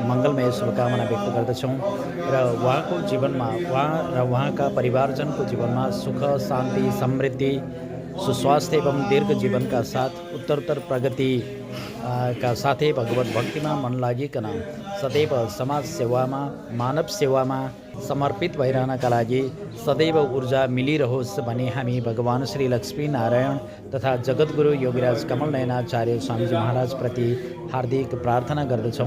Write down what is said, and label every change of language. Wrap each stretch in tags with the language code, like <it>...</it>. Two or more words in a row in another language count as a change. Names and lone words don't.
<ne>मङ्गलमय शुभकामना व्यक्त गर्दछौँ र उहाँको जीवनमा उहाँका परिवारजनको जीवनमा सुख शान्ति समृद्धि सुस्वास्थ्य एवं दीर्घ जीवनका साथ उत्तरोत्तर प्रगति का साथै भगवत भक्तिमा मन लागिकन सदैव समाज सेवामा मानव सेवामा समर्पित भइरहनका लागि सदैव ऊर्जा मिलिरहोस् भनी हामी भगवान श्री लक्ष्मी नारायण तथा जगद्गुरु योगीराज कमल नयनाचार्य स्वामीजी महाराज प्रति हार्दिक प्रार्थना गर्दछौँ।</ne>